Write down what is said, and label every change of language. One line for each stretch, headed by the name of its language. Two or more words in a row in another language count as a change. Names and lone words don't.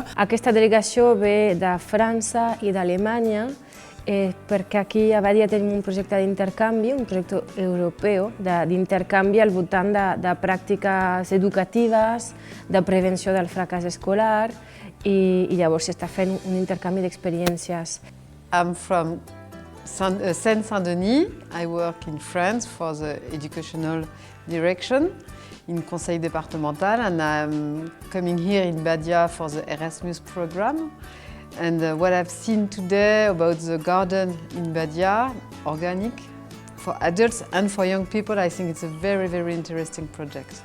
Catalan: Aquesta delegació ve de França i d'Alemanya, perquè aquí a Badia tenim un projecte d'intercanvi, un projecte europeu d'intercanvi al voltant de pràctiques educatives, de prevenció del fracàs escolar i llavors s'està fent un intercanvi d'experiències.
English: I'm from Seine-Saint-Denis. I work in France for the educational direction in Conseil départemental, and I'm coming here in Badia for the Erasmus program. And what I've seen today about the garden in Badia, organic, for adults and for young people, I think it's a very, very interesting project.